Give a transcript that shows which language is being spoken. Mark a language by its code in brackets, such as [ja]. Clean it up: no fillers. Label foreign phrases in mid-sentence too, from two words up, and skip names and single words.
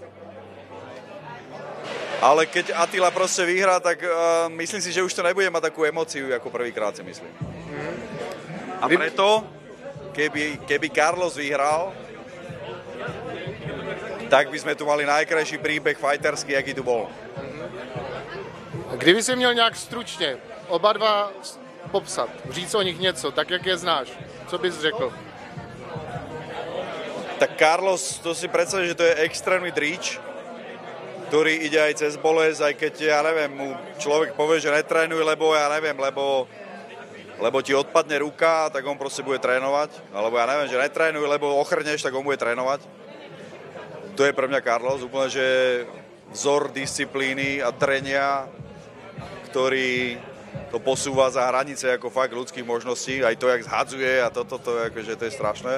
[sk] Ale keď Attila proste vyhrá, tak myslím si, že už to nebude mať takú emóciu, ako prvýkrát si myslím. A preto, keby Carlos vyhral, tak by sme tu mali najkrajší príbeh fighterský, aký tu bol. [cs] Kdyby si měl nějak stručně oba dva popsat, říct o nich něco, tak jak je znáš, co bys řekl? [sk] Tak Carlos, to si predstavíš, že to je extrémny dríč, ktorý ide aj cez bolesť, aj keď, ja neviem, mu človek povie, že netrénuj, lebo ja neviem, lebo ti odpadne ruka, tak on proste bude trénovať. Alebo ja neviem, že netrénuj, lebo ochrneš, tak on bude trénovať. To je pre mňa Carlos, úplne, že vzor disciplíny a trenia, ktorý to posúva za hranice ako fakt ľudských možností, aj to, jak zhadzuje a toto, akože to je strašné.